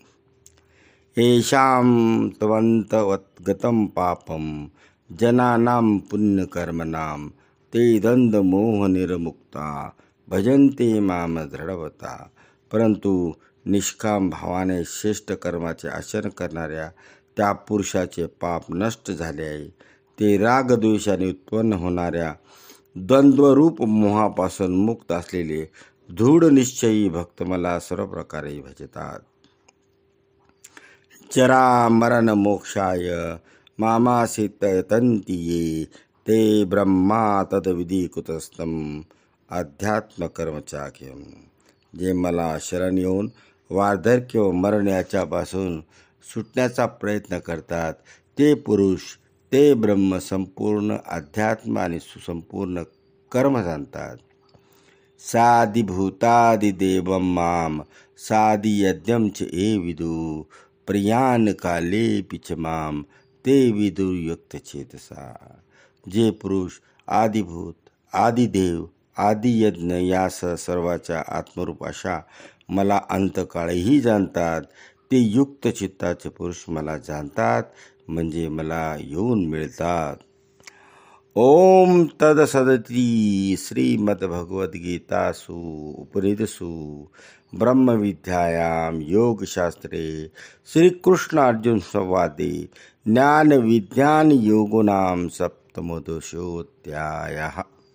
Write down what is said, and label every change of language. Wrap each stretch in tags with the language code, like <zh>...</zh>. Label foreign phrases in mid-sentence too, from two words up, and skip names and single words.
<sa>येषां त्वन्तवद्गतं पापं जनानां पुण्यकर्मणां ते द्वंद्वमोहनिर्मुक्ता भजन्ते माम दृढवता.</sa> <mr>परंतु निष्काम भावाने श्रेष्ठ कर्माचे आचरण करणाऱ्या त्या पुरुषाचे पाप नष्ट झाले आहे. ते रागद्वेषाने उत्पन्न होणाऱ्या द्वंद्वरूप मोहापासून मुक्त असलेले दृढ निश्चयी भक्त मला सर्व प्रकारे भजतात.</mr> <sa>जरा मरण मोक्षाय मामासितयतन्ति ये ते ब्रह्मा तद्विधी कुतस्थम अध्यात्मकर्मचाख्यम.</sa> <mr>जे मला शरण येऊन वार्धक्य व मरण याच्यापासून सुटण्याचा प्रयत्न करतात, ते पुरुष ते ब्रह्म संपूर्ण अध्यात्म आणि सुसंपूर्ण कर्म जाणतात.</mr> <sa>साधिभूतादिदेवं माम साधियज्ञं च ये विदु प्रियान कालेऽपि च माम ते विदुर्युक्तचेतसा.</sa> <mr>जे पुरुष आदिभूत, आदिदेव, आदियज्ञ या सर्वाच्या आत्मरूप अशा मला अंतकाळीही जाणतात, ते युक्त चित्ताचे पुरुष मला जाणतात, म्हणजे मला येऊन मिळतात.</mr> <sa>ओम तदसदिति श्रीमद्भगवद्गीतासु उपनिषत्सु ब्रह्मविद्यायां योगशास्त्रे श्रीकृष्णार्जुन संवादे ज्ञानविज्ञानयोगो नाम सप्तमोऽध्यायः.</sa>